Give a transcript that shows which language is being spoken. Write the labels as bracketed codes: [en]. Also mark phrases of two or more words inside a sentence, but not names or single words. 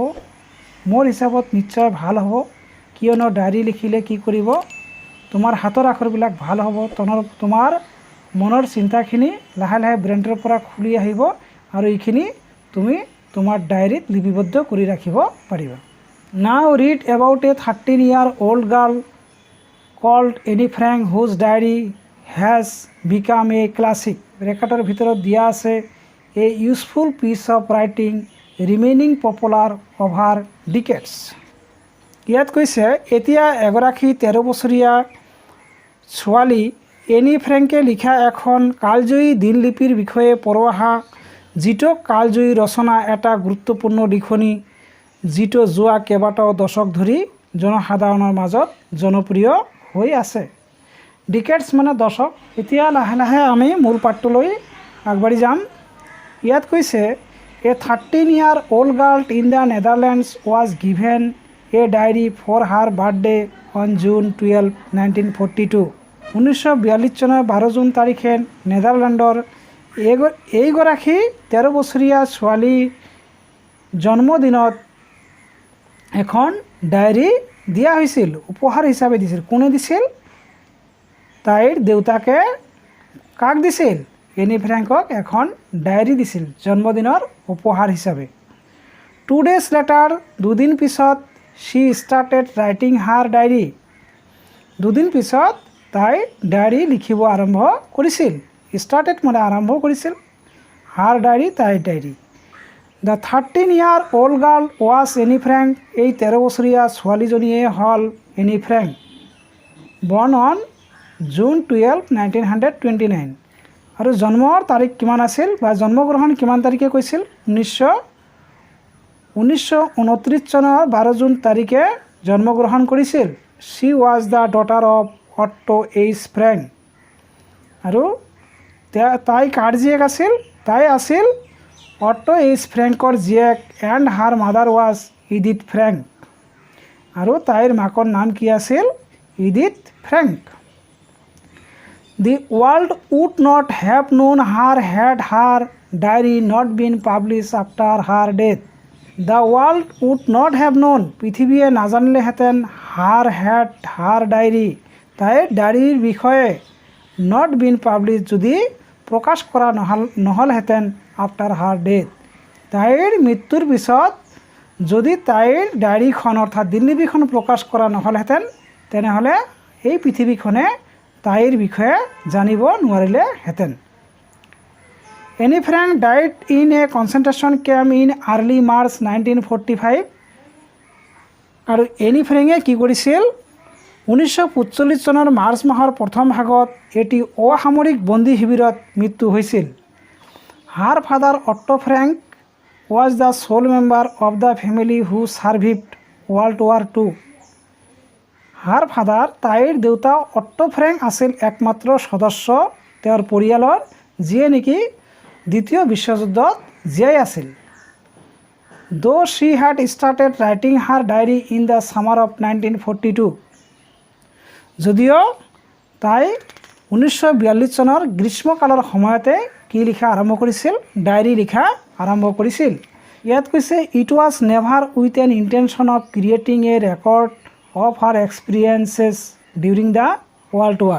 [as] মোৰ হিচাপত নিশ্চয় ভাল হ'ব, কিয়নো ডায়েৰী লিখিলে কি কৰিব, তোমাৰ হাতৰ আখৰবিলাক ভাল হ'ব, তোমাৰ মনৰ চিন্তাখিনি লাহে লাহে ব্ৰেইনৰ পৰা খুলি আহিব আৰু এইখিনি তুমি তোমাৰ ডায়েৰীত লিপিবদ্ধ কৰি ৰাখিব পাৰিবা। [en] Now read about a 13-year-old girl called Anne Frank whose diary has become a classic. [as] ব্ৰেকেটৰ ভিতৰত দিয়া আছে [en] a useful piece of writing remaining popular over decades. [as] ইয়াত কৈছে, এতিয়া এগৰাকী 13 বছৰীয়া ছোৱালী এনি ফ্ৰেংকে লিখা এখন কালজয়ী দিনলিপিৰ বিষয়ে পঢ়ো আহা, যিটো কালজয়ী ৰচনা এটা গুৰুত্বপূৰ্ণ লিখনি যিটো যোৱা কেইবাটাও দশক ধৰি জনসাধাৰণৰ মাজত জনপ্ৰিয় হৈ আছে। ডিকেডছ মানে দশক। এতিয়া লাহে লাহে আমি মূল পাঠটোলৈ আগবাঢ়ি যাম। ইয়াত কৈছে, [en] এ 13-year-old girl in the Netherlands was given a diary for her birthday on June 12, 1942. [as] 1942 চনৰ 12 জুন তাৰিখে নেদাৰলেণ্ডৰ এইগৰাকী 13 বছৰীয়া ছোৱালীৰ জন্মদিনত এখন ডায়েৰী দিয়া হৈছিল, উপহাৰ হিচাপে দিছিল। কোনে দিছিল? তাইৰ দেউতাকে কাক দিছিল? এনি ফ্ৰেংকক এখন ডায়েৰী দিছিল জন্মদিনৰ উপহাৰ হিচাপে। [en] 2 days later, [as] দুদিন পিছত [en] she started writing her diary. [as] দুদিন পিছত তাই ডায়েৰী লিখিব আৰম্ভ কৰিছিল। ষ্টাৰ্টেড মানে আৰম্ভ কৰিছিল। [en] her diary, [as] তাইৰ ডায়েৰী। [en] The 13-year-old girl was Anne Frank. [as] এই 13 বছৰীয়া ছোৱালীজনীয়ে হ'ল এনি ফ্ৰেংক। [en] Born on June 12, 1929. [as] আৰু জন্মৰ তাৰিখ কিমান আছিল, বা জন্মগ্ৰহণ কিমান তাৰিখে কৈছিল? 1929 চনৰ 12 জুন তাৰিখে জন্মগ্ৰহণ কৰিছিল। [en] She was the daughter of Otto H. Frank. [as] আৰু তাই কাৰ জীয়েক আছিল? তাই আছিল অটো এইচ ফ্ৰেংকৰ জীয়েক। [en] And her mother was Edith Frank. [as] আৰু তাইৰ মাকৰ নাম কি আছিল? ইডিথ ফ্ৰেংক। [en] The world would not have known her had her diary not been published after her death. The world would not have known, [as] পৃথিৱীয়ে নাজানিলেহেঁতেন, [en] her diary, [as] তাইৰ ডায়েৰীৰ বিষয়ে [en] not been published, [as] যদি প্ৰকাশ কৰা নহ'লহেঁতেন [en] after her death, [as] তাইৰ মৃত্যুৰ পিছত যদি তাইৰ ডায়েৰীখন অৰ্থাৎ দিনলিপিখন প্ৰকাশ কৰা নহ'লহেঁতেন, তেনেহ'লে এই পৃথিৱীখনে তাইৰ বিষয়ে জানিব নোৱাৰিলেহেঁতেন। [en] Anne Frank died in a concentration camp in early March 1945. [as] আৰু এনি ফ্ৰেঙে কি কৰিছিল 1945 চনৰ মাৰ্চ মাহৰ প্ৰথম ভাগত এটি অসামৰিক বন্দী শিবিৰত মৃত্যু হৈছিল। [en] Her father Otto Frank was the sole member of the family who survived World War II। her father [as] তাইৰ দেউতা অট্টো ফ্ৰেংক আছিল একমাত্ৰ সদস্য তেওঁৰ পৰিয়ালৰ যিয়ে নেকি দ্বিতীয় বিশ্বযুদ্ধত জীয়াই আছিল। [en] Though she had started writing her diary in the summer of 1942। [as] যদিও তাই 1942 চনৰ গ্ৰীষ্মকালৰ সময়তে কি লিখা আৰম্ভ কৰিছিল ডায়েৰী লিখা আৰম্ভ কৰিছিল। ইয়াত কৈছে [en] it was never with an intention of creating a record of her experiences during the World War.